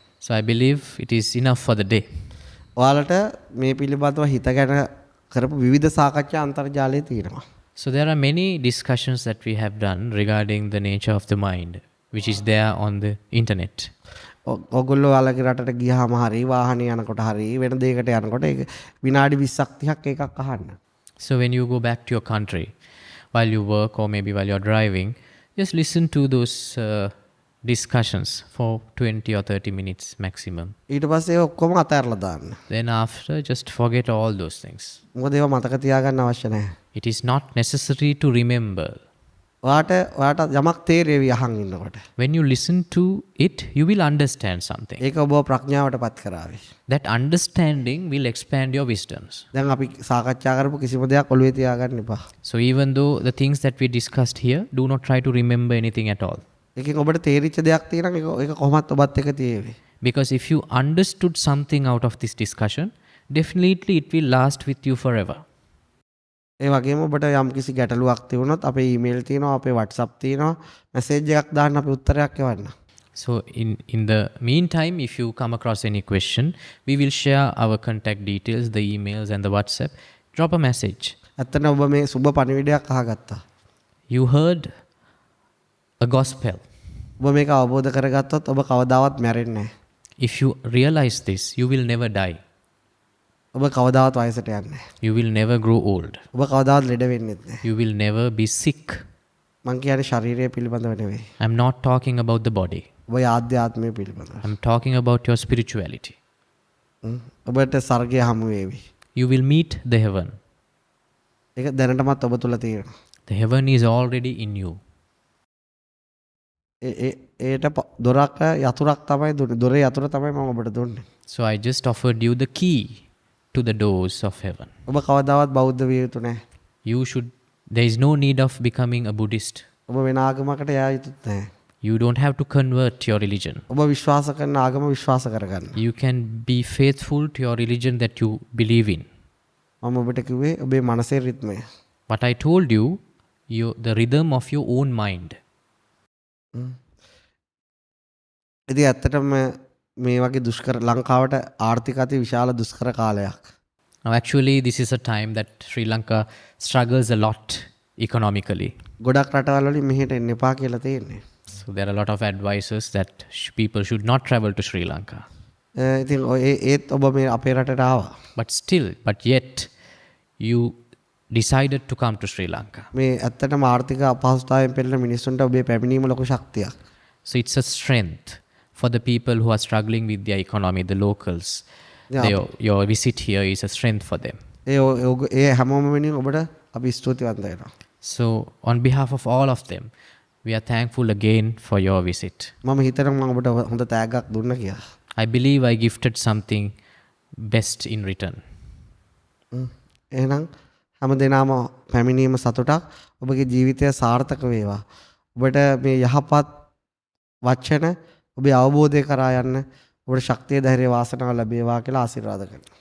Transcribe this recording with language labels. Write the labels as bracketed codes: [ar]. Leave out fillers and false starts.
[en] So I believe it is enough for the day. [si] ඔයාලට මේ පිළිබඳව හිත ගැන කරපු විවිධ සාකච්ඡා අන්තර්ජාලයේ තියෙනවා. [en] So there are many discussions that we have done regarding the nature of the mind, which is there on the internet. [si] ඔයගොල්ලෝ ඔයාලගේ රටට ගියාම හරි වාහනේ යනකොට හරි වෙන දෙයකට යනකොට ඒක විනාඩි 20ක් 30ක් එකක් අහන්න. [en] So when you go back to your country, while you work or maybe while you're driving, just listen to those discussions for 20 or 30 minutes maximum. [si] ඊට පස්සේ ඔක්කොම අතහැරලා දාන්න. [en] Then after, just forget all those things. [si] මොකද ඒවා මතක තියාගන්න අවශ්‍ය නැහැ. [en] It is not necessary to remember. [si] ඔයාට යමක් තේරෙවි අහන් ඉන්නකොට. [en] When you listen to it, you will understand something. [si] ඒක ඔබව ප්‍රඥාවට පත් කරાવી. [en] That understanding will expand your wisdoms. [si] දැන් අපි සාකච්ඡා කරපු කිසිම දෙයක් ඔළුවේ තියාගන්න එපා. [en] So even though the things that we discussed here, do not try to remember anything at all. [si] ඒකෙන් ඔබට තේරිච්ච දෙයක් තියෙනවා ඒක කොහොමත් ඔබත් එක්ක තියෙවි. [en] Because if you understood something out of this discussion, definitely it will last with you forever. [si] ඒ වගේම ඔබට යම් කිසි ගැටලුවක් තිබුණොත් අපේ ඊමේල් තියෙනවා අපේ WhatsApp තියෙනවා මැසේජ් එකක් දාන්න අපි උත්තරයක් එවන්න. [en] So in the meantime, if you come across any question, we will share our contact details, the emails and the WhatsApp. Drop a message. [si] ඇත්තට ඔබ මේ සුබ පණිවිඩයක් අහගත්තා. [en] You heard a gospel. [si] ඔබ මේක අවබෝධ කරගත්තොත් ඔබ කවදාවත් මැරෙන්නේ නැහැ. [en] If you realize this, you will never die. [si] ඔබ කවදාවත් වයසට යන්නේ නැහැ. [en] You will never grow old. [si] ඔබ කවදාවත් ලෙඩ වෙන්නෙත් නැහැ. [en] You will never be sick. [si] මං කියන්නේ ශරීරය පිළිබඳව නෙවෙයි. [en] I'm not talking about the body. [si] ඔබ ආධ්‍යාත්මය පිළිබඳව. [en] I'm talking about your spirituality. [si] ඔබට ස්වර්ගය හමු වේවි. [en] You will meet the heaven. [si] ඒක දැනටමත් ඔබ තුල තියෙනවා. [en] The heaven is already in you. [si] ඒට දොරක් යතුරක් තමයි දුන්නේ. දොරේ යතුර තමයි මම ඔබට දුන්නේ. [en] So I just offered you the key to the doors of heaven. [si] ඔබ කවදාවත් බෞද්ධ විය යුතු නැහැ. [en] There is no need of becoming a Buddhist. [si] ඔබ වෙන ආගමකට යා යුතුත් නැහැ. [en] You don't have to convert your religion. [si] ඔබ විශ්වාස කරන ආගම විශ්වාස කරගන්න. [en] You can be faithful to your religion that you believe in. [si] මම ඔබට කිව්වේ ඔබේ මනසේ රිද්මය. [en] What I told you, the rhythm of your own mind. [si] ඉතින් ඇත්තටම මේ වගේ දුෂ්කර ලංකාවට ආර්ථික අති විශාල දුෂ්කර කාලයක්. [en] Now actually this is a time that Sri Lanka struggles a lot economically. [si] ගොඩක් රටවල් වලින් මෙහෙට එන්න එපා කියලා තියෙන්නේ. [en] So there are a lot of advices that people should not travel to Sri Lanka. [si] ඉතින් ඒත් ඔබ මේ අපේ රටට ආවා. [en] But yet you decided to come to Sri Lanka. [si] මේ ඇත්තටම ආර්ථික අපහසුතාවයෙන් පෙළෙන මිනිස්සුන්ට ඔබේ පැමිණීම ලොකු ශක්තියක්. [en] So it's a strength for the people who are struggling with their economy, the locals. Your visit here is a strength for them. [si] ඒ හැමෝම වෙනින් ඔබට අපි ස්තුතිවන්ත වෙනවා. [en] So on behalf of all of them, we are thankful again for your visit. [si] මම හිතනවා මම ඔබට හොඳ තෑග්ගක් දුන්න කියලා. [en] I believe I gifted something best in return. [si] එහෙනම් හැම දිනම පැමිණීම සතුටක් ඔබගේ ජීවිතය සාර්ථක වේවා. ඔබට මේ යහපත් වචන ඔබේ අවබෝධය කරා යන්න ඔබට ශක්තිය ධෛර්ය වාසනාව ලැබේවා කියලා ආශිර්වාද කරනවා.